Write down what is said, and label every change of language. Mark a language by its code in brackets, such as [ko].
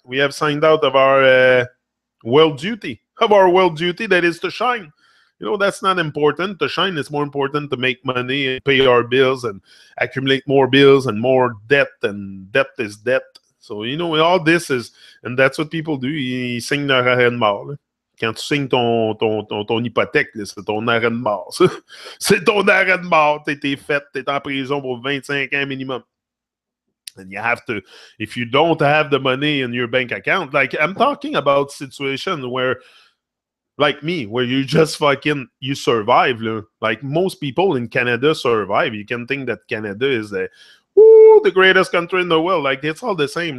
[en] We have signed out of our world duty. That is to shine. That's not important. To shine is more important. To make money and pay our bills and accumulate more bills and more debt, and debt is debt. So all this is, and that's what people do. [fr] Ils signent leur arrêt de mort. Quand tu signes ton hypothèque, c'est ton arrêt de mort. C'est ton arrêt de mort. T'es fait, t'es en prison pour 25 ans minimum. [en] And you have to, if you don't have the money in your bank account, I'm talking about situations where, like me, where you just you survive. Most people in Canada survive. You can think that Canada is the greatest country in the world. It's all the same.